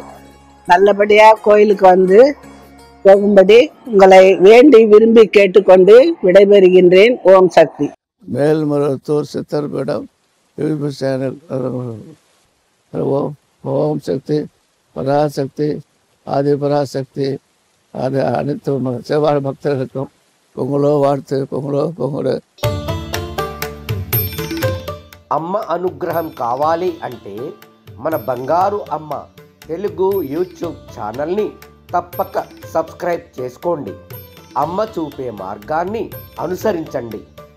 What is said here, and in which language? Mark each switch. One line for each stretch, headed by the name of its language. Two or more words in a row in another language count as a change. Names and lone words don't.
Tamil: நல்லபடியா கோயிலுக்கு வந்து போகும்படி உங்களை வேண்டி விரும்பி கேட்டுக்கொண்டு விடைபெறுகின்றேன். ஓம் சக்தி. மேல்மருவத்தூர் சித்தர் பீடம் யூடியூப் சேனல். ஓம் சக்தி, பராசக்தி, ஆதி பராசக்தி, அது அனைத்து செவ்வாய் பக்தர்களுக்கும் பொங்கலோ வாழ்த்து,
Telugu: పొంగలో. అమ్మ అనుగ్రహం కావాలి అంటే మన బంగారు అమ్మ తెలుగు యూట్యూబ్ ఛానల్ని తప్పక సబ్స్క్రైబ్ చేసుకోండి. అమ్మ చూపే మార్గాన్ని అనుసరించండి.